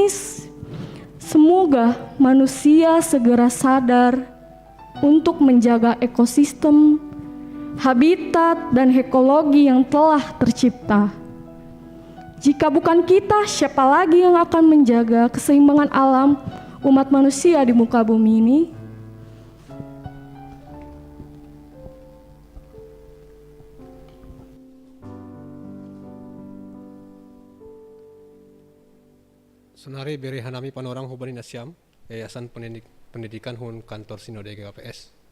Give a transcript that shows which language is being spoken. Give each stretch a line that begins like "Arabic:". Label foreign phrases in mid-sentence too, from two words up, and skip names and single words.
Indonesian: Semoga manusia segera sadar untuk menjaga ekosistem, habitat, dan ekologi yang telah tercipta. Jika bukan kita, siapa lagi yang akan menjaga keseimbangan alam umat manusia di muka bumi ini?
Batak Simalungun: Sonari beri hanami panorang hubani nasiam,
Indonesian: Yayasan Pendidikan Hun Kantor Sinode GKPS.